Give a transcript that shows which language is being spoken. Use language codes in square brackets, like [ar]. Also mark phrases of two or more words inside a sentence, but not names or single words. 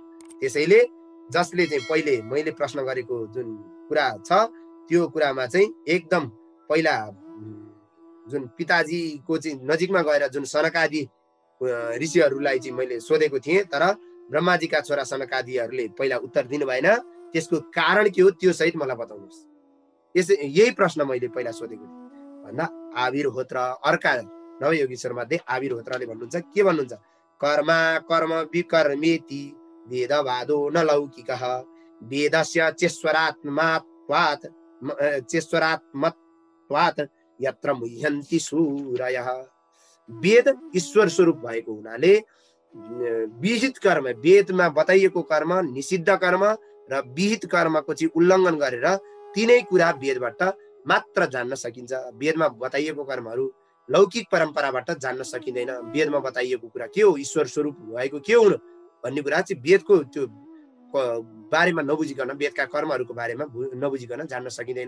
[ne] त्यसैले जसले चाहिँ पहिले मैले प्रश्न गरेको जुन कुरा छ त्यो कुरामा चाहिँ एकदम पहिला जुन पिताजीको चाहिँ नजिकमा गएर जुन सनकादि ऋषिहरूलाई चाहिँ मैले सोधेको थिएँ, तर ब्रह्माजीका छोरा सनकादिहरूले पहिला उत्तर दिनु भएन। त्यसको कारण के हो त्यो सहित मलाई बताउनुहोस्। यही प्रश्न मैले पहिला सोधेको थिएँ भन्दा आविर्होत्र अर्का नवयोगीश्वर मध्ये आविर्होत्रले भन्नुहुन्छ, के भन्नुहुन्छ? [sa] कर्मा कर्म विकर्मेति वेदवादो न लौकिकः वेदस्य चेश्वरात्मत्वात् यत्र मुह्यन्ति सूरयः। [ne] वेद ईश्वर स्वरूप भएको हुनाले विहित कर्म, वेदमा बताइएको कर्म, निषिद्ध कर्म र विहित कर्मको चाहिँ उल्लङ्घन गरेर तीनै कुरा वेदबाट मात्र जान्न सकिन्छ। वेदमा बताइएको कर्महरू लौकिक परम्पराबाट जान्न सकिँदैन। वेदमा बताइएको कुरा के हो, ईश्वर स्वरूप भएको के हुनु भन्ने कुरा चाहिँ वेदको त्यो बारेमा नबुझिकन, वेदका कर्महरूको बारेमा नबुझिकन जान्न सकिँदैन।